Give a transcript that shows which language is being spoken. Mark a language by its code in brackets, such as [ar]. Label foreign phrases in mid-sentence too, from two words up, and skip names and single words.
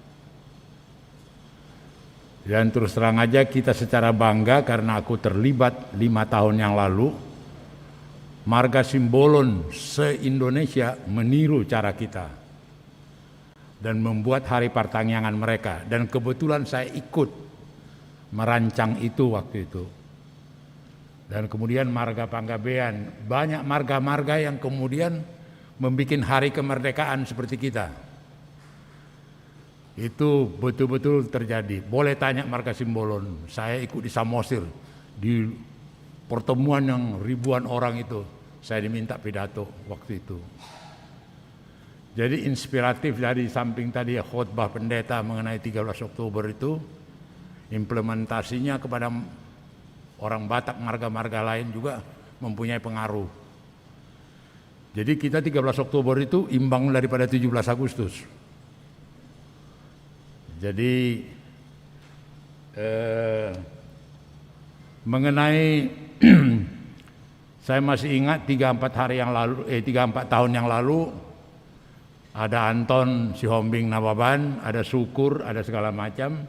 [id] Dan terus terang aja kita secara bangga karena aku terlibat 5 tahun yang lalu. Marga Simbolon se-Indonesia meniru cara kita dan membuat hari pertangyangan mereka. Dan kebetulan saya ikut merancang itu waktu itu. Dan kemudian marga Panggabean, banyak marga-marga yang kemudian membuat hari kemerdekaan seperti kita. Itu betul-betul terjadi. Boleh tanya marga Simbolon, saya ikut di Samosir, di pertemuan yang ribuan orang itu, saya diminta pidato waktu itu. Jadi inspiratif dari samping tadi khotbah pendeta mengenai 13 Oktober itu, implementasinya kepada orang Batak marga-marga lain juga mempunyai pengaruh. Jadi kita 13 Oktober itu imbang daripada 17 Agustus. Jadi mengenai saya masih ingat 3-4 tahun yang lalu ada Anton Sihombing Nababan, ada Syukur, ada segala macam.